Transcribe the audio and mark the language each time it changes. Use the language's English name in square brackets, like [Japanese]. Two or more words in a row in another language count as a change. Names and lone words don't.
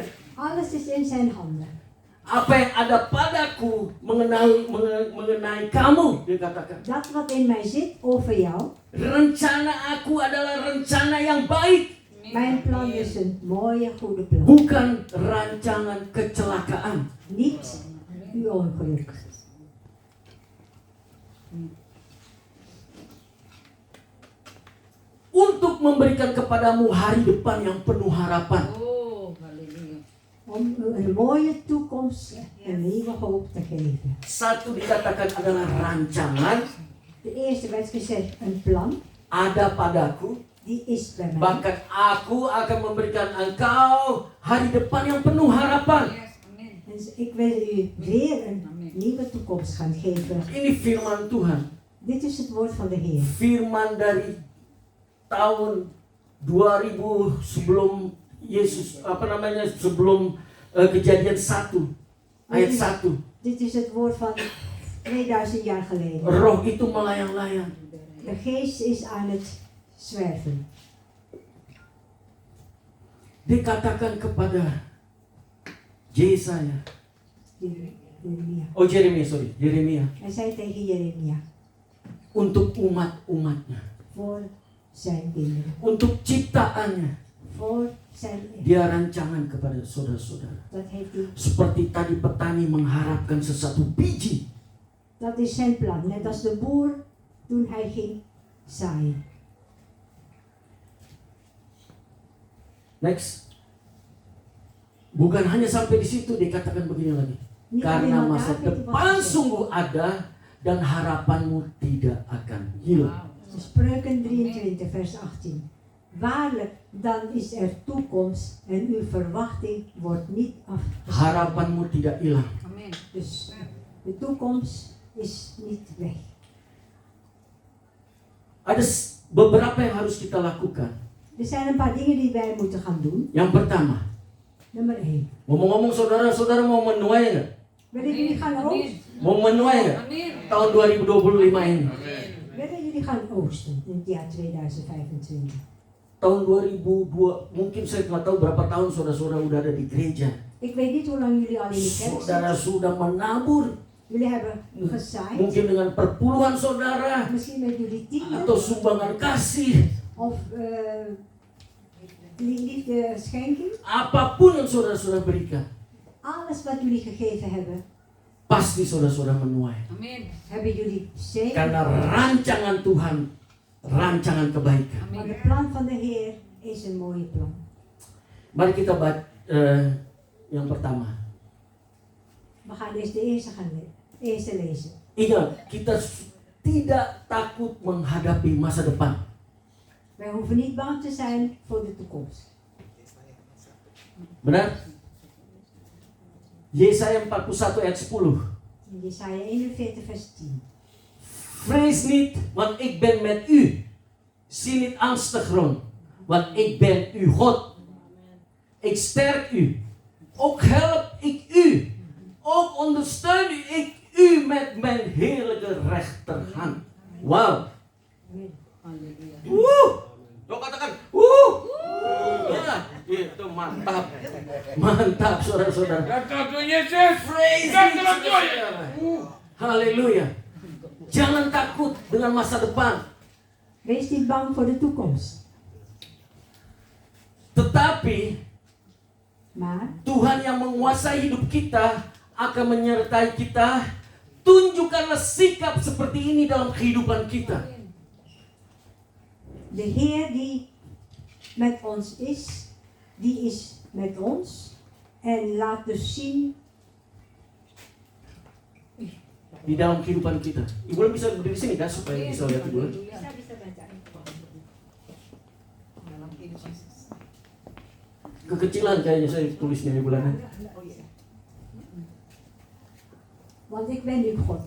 [Dutch] Alles is in zijn handen. [Indonesian] Apa yang ada padaku mengenai kamu, dia katakan. [Dutch] Dat wat in mij zit over jou. [Indonesian] Rencana aku adalah rencana yang baik. [Dutch] Mijn plan is een mooie, goede plan. [Indonesian] Bukan rancangan kecelakaan. [Dutch] Niet uw ongeluk. [Indonesian] Untuk memberikan kepadamu hari depan yang penuh harapan. [Dutch] Om u een mooie toekomst en nieuwe hoop te geven. [Indonesian] Satu dikatakan adalah rancangan. [Dutch] De eerste werd gezegd een plan. [Indonesian] Ada padaku. [Dutch] Die is bij mij. [Indonesian] Bahkan aku akan memberikan engkau hari depan yang penuh harapan. [Dutch] En ik wil u weer een nieuwe toekomst gaan geven. [Indonesian] Ini firman Tuhan. [Dutch] Dit is het woord van de Heer. [Indonesian] Firman dari tahun 2000 sebelum Yesus, sebelum Kejadian 1 ayat 1. [Dutch] Dit is het woord van 2000 jaar geleden. [Indonesian] Roh itu melayang-layang. [Dutch] De geest is aan het zwerven. [Indonesian] Dikatakan kepada Yesaya. Yeremia. [Dutch] Hij zei tegen Jeremia. [Indonesian] Untuk umat-umatnya. [Dutch] Voor zijn kinderen. [Indonesian] Untuk ciptaannya. [Dutch] Voor zijn. [Indonesian] Dia rancangan kepada saudara-saudara. [Dutch] Dat heeft hij. [Indonesian] Seperti tadi petani mengharapkan sesuatu biji. [Dutch] Dat is zijn plan. Net als de boer toen hij ging zaaien. Next. [Indonesian] Bukan hanya sampai di situ, dikatakan begini lagi. [Dutch] Niet [Indonesian] Karena [Dutch] alleen maar [Indonesian] masa [Dutch] David was [Indonesian] depan [Dutch] gezegd. [Indonesian] sungguh ada dan harapanmu tidak akan hilang. [Dutch] Spreuken 23 vers 18. Waarlijk, dan is er toekomst en uw verwachting wordt niet afgesloten. [Indonesian] Harapanmu tidak hilang. [Dutch] Dus de toekomst is niet weg. [Indonesian] Ada beberapa yang harus kita lakukan. [Dutch] Er zijn een paar dingen die wij moeten gaan doen. [Indonesian] Yang pertama, [Dutch] Nummer 1. [Indonesian] ngomong-ngomong saudara-saudara mau menuai nggak? [Dutch] Willen jullie gaan oogsten? [Indonesian] Mau menuai nggak? Tahun 2025 ini. [Dutch] Willen jullie gaan oogsten in het jaar 2025? [Indonesian] Tahun 2002, mungkin saya nggak tahu berapa tahun saudara-saudara udah ada di gereja. [Dutch] Ik weet niet hoe lang jullie al in de kerk [Indonesian] Saudara [Dutch] zitten. [Indonesian] sudah menabur. [Dutch] Jullie hebben gezaaid. [Indonesian] Mungkin dengan perpuluhan saudara. [Dutch] Misschien met jullie tienden. [Indonesian] Atau sumbangan kasih. [Dutch] Of liefde schenking. [Indonesian] Apapun yang saudara-saudara berikan. [Dutch] Alles wat jullie gegeven hebben, [Indonesian] Pasti saudara-saudara menuai. [Dutch] hebben jullie zegen. [Indonesian] Karena rancangan Tuhan, rancangan kebaikan. [Dutch] Want het plan van de Heer is een mooie plan. [Indonesian] Mari kita baca yang pertama. [Dutch] We gaan eerst de eerste lezen. [Indonesian] Ingat, kita tidak takut menghadapi masa depan. [Dutch] Wij hoeven niet bang te zijn voor de toekomst. [Indonesian] Benar? Yesaya 41 ayat 10. [Dutch] In Jesaja 41 vers 10. Vrees niet, want ik ben met u. Zie niet angstig rond, want ik ben uw God. Ik sterk u. Ook help ik u. Ook ondersteun ik u met mijn heerlijke rechterhand. Wow. Woe! [Indonesian] Lo katakan, wuh! Ya, itu mantap. Mantap, saudara-saudara. [English] Praise be to God. [Indonesian] Haleluya. Jangan takut dengan masa depan. [Dutch] Wees niet bang voor de toekomst. [Indonesian] Tetapi [Dutch] Maar [Indonesian] Tuhan yang menguasai hidup kita akan menyertai kita. Tunjukkanlah sikap seperti ini dalam kehidupan kita. [Dutch] de Heer die met ons is, die is met ons. En laat dus zien [Indonesian] Di dalam kehidupan kita. Ibu bisa berdiri sini kan supaya bisa lihat Ibu. Kekecilan kayaknya saya tulisnya Ibu Lana. [Dutch] Want ik ben uw God.